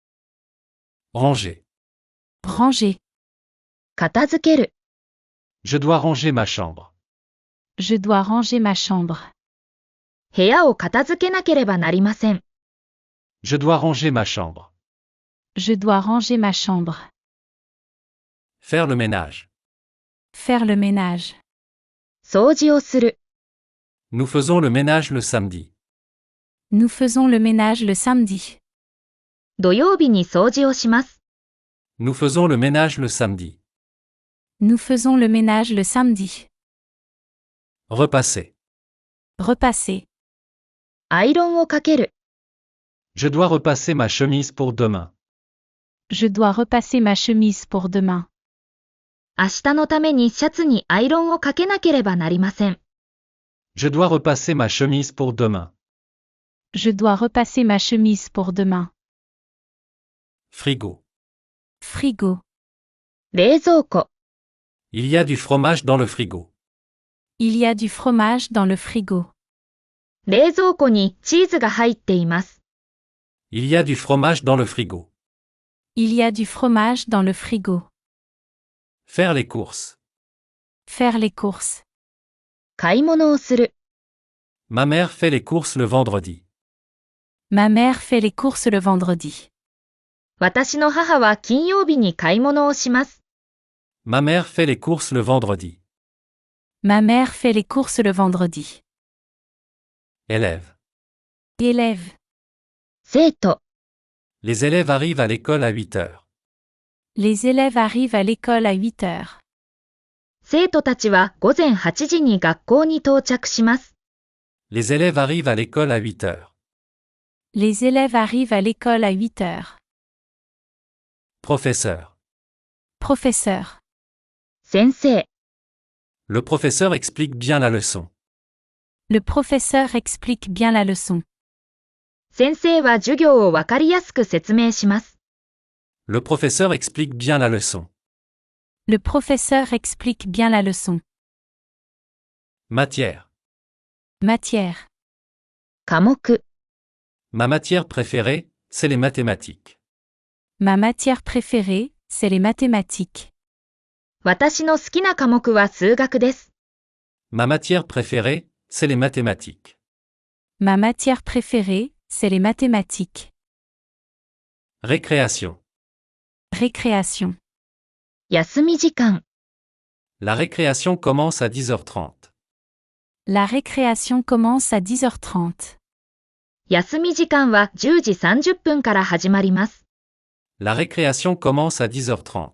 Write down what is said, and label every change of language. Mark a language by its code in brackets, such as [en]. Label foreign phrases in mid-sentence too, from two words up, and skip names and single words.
[fr] Ranger. Ranger. [ja] 片付ける。 [fr] Je dois ranger ma chambre. Je dois ranger ma chambre. [ja] 部屋を片付けなければなりません。 [fr] Je dois ranger ma chambre. Je dois ranger ma chambre. Faire le ménage. Faire le ménage. [ja] 掃除をする。 [fr] Nous faisons le ménage le samedi. Nous faisons le ménage le samedi. [ja] 土曜日に掃除をします。 [fr] Nous faisons le ménage le samedi. Nous faisons le ménage le samedi. Repasser. Repasser. [ja] アイロンをかける。 [fr] Je dois repasser ma chemise pour demain. Je dois repasser ma chemise pour demain. [ja] 明日のためにシャツにアイロンをかけなければなりません。 [fr] Je dois repasser ma chemise pour demain. Je dois repasser ma chemise pour demain. Frigo. Frigo. [ja] 冷蔵庫。 [fr] Il y a du fromage dans le frigo. Il y a du fromage dans le frigo. [ja] 冷蔵庫にチーズが入っています。 [fr] Il y a du fromage dans le frigo. Il y a du fromage dans le frigo. Faire les courses. Faire les courses. [ja] 買い物をする。 [fr] Ma mère fait les courses le vendredi. Ma mère fait les courses le vendredi. [ja] 私の母は金曜日に買い物をします。 [fr] Ma mère fait les courses le vendredi. Ma mère fait les courses le vendredi. Élève. Élève. [ja] 生徒。 [fr] Les élèves arrivent à l'école à 8 heures. Les élèves arrivent à l'école à 8 heures. [ja] 生徒たちは午前8時に学校に到着します。 [fr] Les élèves arrivent à l'école à 8 heures. Les élèves arrivent à l'école à 8 heures. Professeur. Professeur. [ja] 先生。 [fr] Le professeur explique bien la leçon. Le professeur explique bien la leçon. [ja] 先生は授業をわかりやすく説明します。 [fr] Le professeur explique bien la leçon. Le professeur explique bien la leçon. Matière. Matière. [ja] 科目。 [fr] Ma matière préférée, c'est les mathématiques. Ma matière préférée, c'est les mathématiques. [ja] 私の好きな科目は数学です。 [fr] Ma matière préférée, c'est les mathématiques. Ma matière préférée, c'est les mathématiques. Récréation. Récréation. [ja] 休み時間。 [fr] La récréation commence à 10h30. La récréation commence à 10h30. [ja] 休み時間は10時30分から始まります。 [fr] La récréation commence à 10h30.